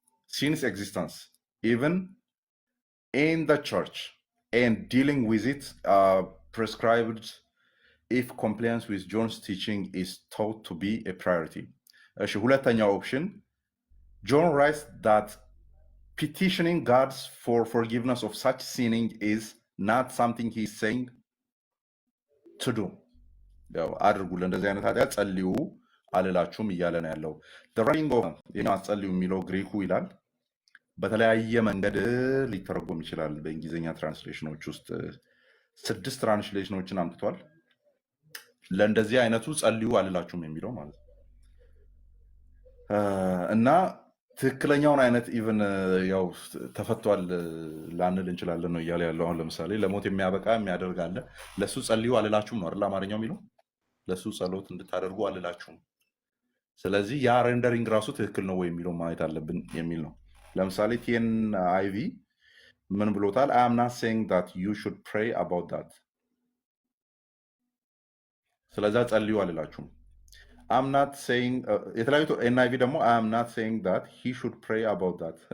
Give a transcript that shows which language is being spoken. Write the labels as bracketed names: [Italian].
[English] sin's existence even in the church and dealing with it prescribed if compliance with John's teaching is thought to be a priority. [Amharic] እሺ ሁለተኛው ኦፕሽን [English] John writes that petitioning God for forgiveness of such sinning is not something he is saying to do. [Amharic] ያው አድርጉ ለእንደዚህ አይነት ኃጢአት ጸልዩ አልላችሁም እያለ ነው ያለው። [English] the writing of [Amharic] ጸልዩ የሚለው ግሪኩ ይላል በተለያየ መንገድ ሊተረጎም ይችላል። በእንግሊዝኛ ትራንስሌሽኖች ውስጥ 6 ትራንስሌሽኖችን አምጥቷል። ለእንደዚህ አይነቱ ጸልዩ አልላችሁም የሚለው ማለት ነው እና ትክክለኛውን አይነት ኢቭን ያው ተፈቷል ላንል እንችላለን ነው እያለ ያለው። አሁን ለምሳሌ ለሞት የሚያበቃ የሚያደርግ አለ። ለሱ ጸልዩ አልላችሁም ነው አይደል አማርኛው የሚለው፣ ለሱ ጸሎት እንድታደርጉ አልላችሁም። ስለዚህ ያ ሬንደሪንግ ራሱ ትክክል ነው ወይ የሚለው ማየት አለብን የሚል ነው። ለምሳሌ ቲኤን አይቪ ምን ብሎታል? [English] I am not saying that you should pray about that [Amharic] ስለዛ ጸልዩ አልላችሁም። [English] I'm not saying [Amharic] የተለያዩ ኤንአይቪ ደግሞ [English] I am not saying that he should pray about that.